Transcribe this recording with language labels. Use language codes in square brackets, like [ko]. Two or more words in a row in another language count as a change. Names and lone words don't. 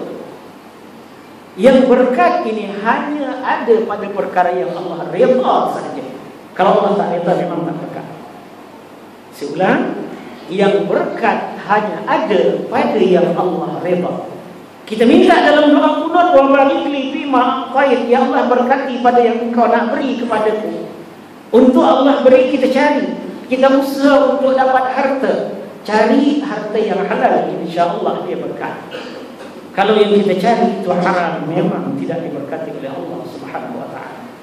[ms] Yang berkat ini hanya ada pada perkara yang Allah redha sahaja. Kalau Allah tak redha, memang tak berkat. Saya ulang, yang berkat hanya ada pada yang Allah redha. Kita minta dalam doa kunut, [ar] وبارك لي فيما أعطيت, [ms] ya Allah berkati pada yang Engkau nak beri kepadaku. Untuk Allah beri, kita cari, kita usaha untuk dapat harta. Cari harta yang halal, [ar] إن شاء الله [ms] dia berkat. Kalau yang kita cari itu haram, memang tidak diberkati oleh Allah [ar] سبحانه وتعالى.